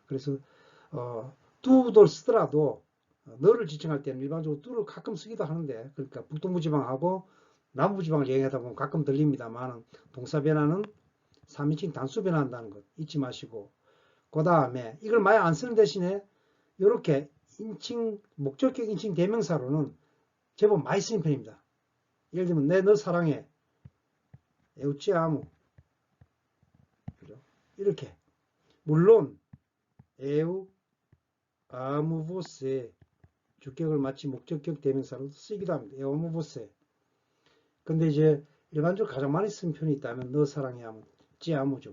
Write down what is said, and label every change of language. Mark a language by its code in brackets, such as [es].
[ko] 그래서 뚜를 쓰더라도 너를 지칭할 때는 일반적으로 뚜를 가끔 쓰기도 하는데 그러니까 북동부지방하고 남부지방을 얘기하다 보면 가끔 들립니다만 동사 변화는 3인칭 단수 변화한다는 것 잊지 마시고 그 다음에 이걸 많이 안 쓰는 대신에 이렇게 인칭 목적격 인칭 대명사로는 제법 많이 쓰는 편입니다. 예를 들면 내 너 사랑해 [pt] Eu te amo. [ko] 그죠? 이렇게. [pt] 물론, eu amo você. [ko] 주격을 마치 목적격 대명사로 쓰기도 합니다. [pt] eu amo você. [ko] 근데 이제 일반적으로 가장 많이 쓰는 표현이 있다면 너 사랑해 하면 [pt] te amo [ko] 죠.